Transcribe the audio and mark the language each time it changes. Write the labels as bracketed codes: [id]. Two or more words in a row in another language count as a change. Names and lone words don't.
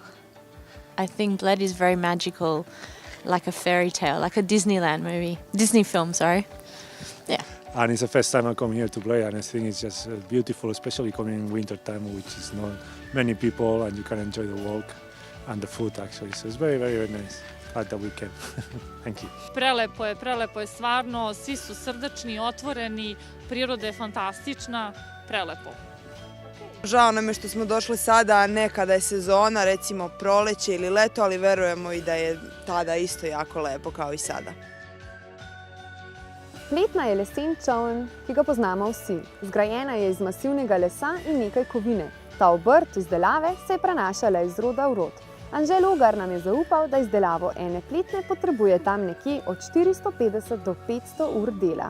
[en] I think Bled is very magical, like a fairy tale, like a Disneyland movie. Disney film, sorry. Yeah. And it's the first time I come here to play, and I think it's just beautiful, especially coming in winter time, which is not many people, and you can enjoy the walk and the food actually. So it's very, very, very nice. Glad that we came. Thank you. [sr] Prelepo je stvarno, svi su srdačni, otvoreni, priroda je fantastična, prelepo. Žao nam je što smo došli sada, a ne kada je sezona, recimo proleće ili leto, ali verujemo i da je tada isto jako lepo kao i sada. [sl] Pletna je lesen čoln, ki ga poznamo vsi. Zgrajena je iz masivnega lesa in nekaj kovine. Ta obrt izdelave se je prenašala iz roda v rod. Anže Logar nam je zaupal, da izdelavo ene pletne potrebuje tam nekje od 450 do 500 ur dela.